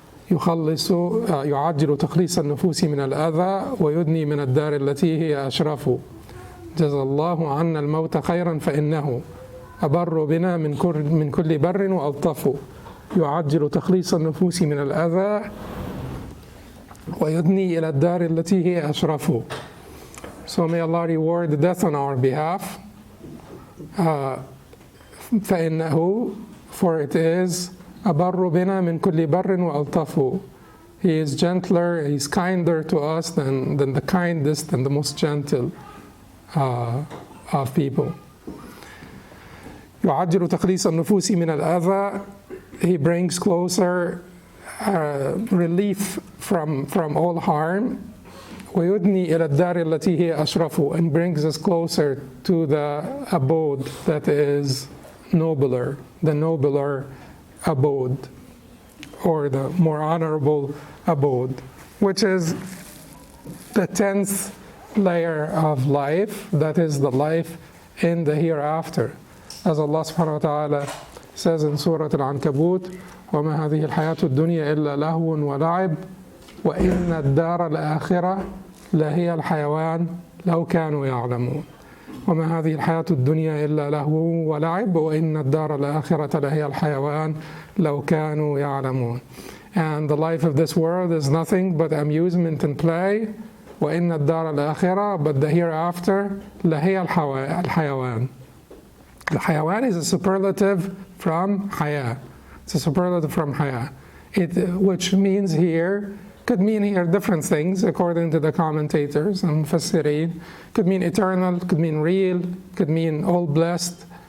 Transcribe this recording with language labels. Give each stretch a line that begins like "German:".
Arabic: يخلص يعجل تخليص النفوس من الأذى ويدني من الدار التي هي أشرف. جزا الله عنا الموت خيرا فإنه أبر بنا من كل بر وألطف. يعجل تخليص النفوس من الأذى ويدني إلى الدار التي هي أشرف."
English: So may Allah reward death on our behalf.
Arabic: فإنه,
English: for it is,
Arabic: أبر بنا من كل بر وألطف.
English: He is gentler, he's kinder to us than the kindest and the most gentle of people.
Arabic: يعجل تخليص النفوس من الأذى.
English: He brings closer relief from all harm.
Arabic: ويدني إلى الدار التي هي أشرف,
English: and brings us closer to the abode that is nobler, the nobler abode, or the more honorable abode, which is the 10th layer of life, that is the life in the hereafter. As Allah subhanahu wa ta'ala says in Surah al-Ankabut,
Arabic: وَمَا هَذِهِ الْحَيَاةُ الدُّنْيَا إِلَّا لَهْوٌ وَلَعِبٌ وَإِنَّ الدَّارَ الْآخِرَةَ لَهِيَ الْحَيَوَانُ لَوْ كَانُوا يَعْلَمُونَ. وَمَا هَذِهِ الْحَيَاةُ الدُّنْيا إِلَّا لَهْوٌ وَلَعِبٌ وَإِنَّ الدَّارَ الْآخِرَةَ لَهِيَ الْحَيَوَانُ لَوْ كَانُوا يَعْلَمُونَ.
English: And the life of this world is nothing but amusement and play.
Arabic: وَإِنَّ الدَّارَ الْآخِرَةَ,
English: but the hereafter,
Arabic: لَهِيَ الْحَيَوَانُ.
English: The hayawan is a superlative from haya. It's a superlative from haya. Which means here, could mean here different things according to the commentators and mufassirin. Could mean eternal, could mean real, could mean all blessed.